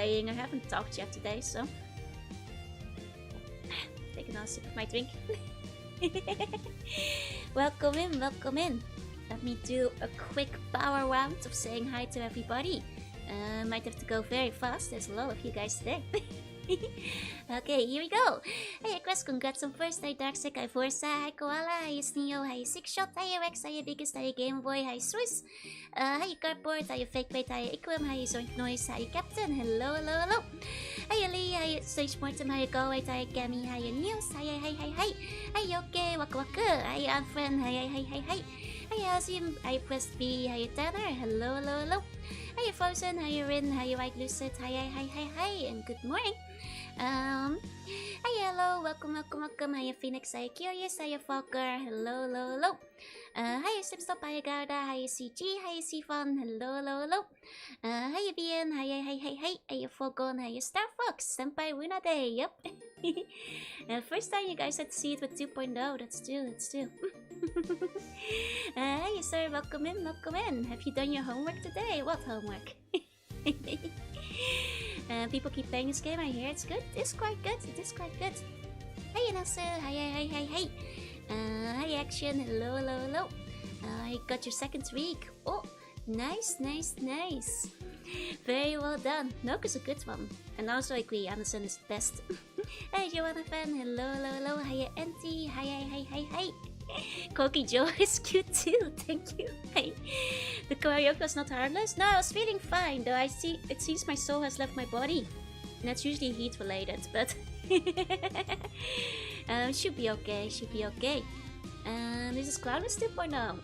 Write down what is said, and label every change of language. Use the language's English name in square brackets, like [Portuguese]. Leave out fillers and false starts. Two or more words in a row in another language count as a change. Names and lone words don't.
[English] I haven't talked yet today, so take another sip of my drink. Welcome in, welcome in. Let me do a quick power round of saying hi to everybody. Might have to go very fast, there's a lot of you guys today. Okay, here we go. Hey Chris, congrats on first. Hi Darksec, hi Forza, hi Koala, hi Sneo, hi Sixshot, hi Rex, hi Biggest, hi Game Boy, hi Swiss, hi Cardboard, hi Fake Plate, hi Iquim, hi Zoink Noise, hi Captain, hello. Hi Ali, hi Stage Mortem, hi Go, hi Gammy, hi News, hi Yoke, Waka Waka, hi Unfriend, hi. Hi Azim, hi Press B, hi Tanner, hello. Hi Frozen, hi Rin, hi White Lucid, hi, and good morning. Hi hello, welcome. Hi Phoenix, hi Curious, hi Falker, hello. Hi Slipstop, hi Garda, hi CG, hi Sifon, hello. Hi BN, hi Fogon, hi Star Fox, Senpai Wina Day, yep. First time you guys had to see it with 2.0, that's true. Hi sir, welcome in. Have you done your homework today? What homework? People keep playing this game, I hear it's good. It's quite good. Hey Nasser, hi. Hi Action, hello. I got your second week. Oh, nice. Very well done. Nook is a good one. And also I agree, Anderson is the best. Hey Joanna fan, hello. Hi Auntie, hi. Koki Joe is cute too, thank you. Hey. The karaoke was not harmless? No, I was feeling fine, though it seems my soul has left my body. And that's usually heat related, but should be okay. This is Cloudless 2.0.